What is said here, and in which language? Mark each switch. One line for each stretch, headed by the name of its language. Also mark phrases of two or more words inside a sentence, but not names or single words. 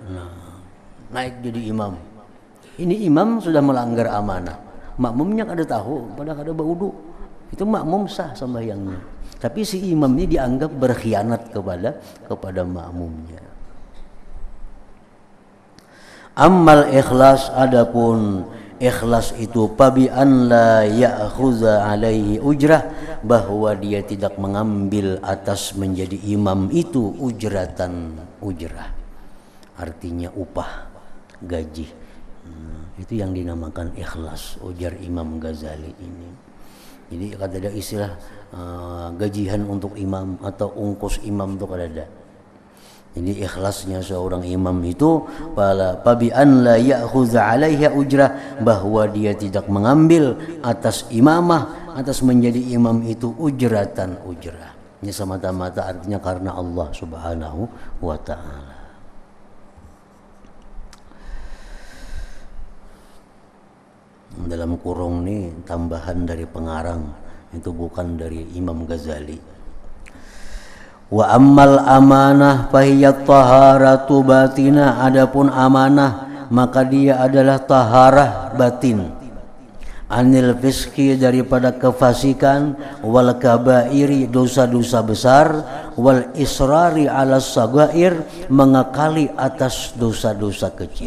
Indonesian: Nah, naik jadi imam, ini imam sudah melanggar amanah, makmumnya kada tahu pada kada berwudu, itu makmum sah sembahyangnya, tapi si imam ini dianggap berkhianat kepada makmumnya.
Arabic: Ammal ikhlas,
Indonesian: adapun ikhlas itu
Arabic: fabi an la ya'khudha 'alaihi ujrah,
Indonesian: bahwa dia tidak mengambil atas menjadi imam itu ujratan, ujrah artinya upah, gaji. Itu yang dinamakan ikhlas, ujar Imam Ghazali ini. Jadi kada ada istilah gajian untuk imam atau ungkus imam itu kada ada. Jadi ikhlasnya seorang imam itu
Arabic: fabi an la ya'khudha 'alaiha ujrah,
Indonesian: bahwa dia tidak mengambil atas imamah, atas menjadi imam itu ujratan, ujrah. Ini semata-mata artinya karena Allah
Arabic: Subhanahu wa taala.
Indonesian: Dalam kurung ini tambahan dari pengarang, itu bukan dari Imam Ghazali.
Arabic: Wa ammal amanah fahiyat taharatu batina,
Indonesian: adapun amanah maka dia adalah taharah batin,
Arabic: anil fiski,
Indonesian: daripada kefasikan,
Arabic: wal kabairi,
Indonesian: dosa-dosa besar,
Arabic: wal israri ala sagair,
Indonesian: mengakali atas dosa-dosa kecil.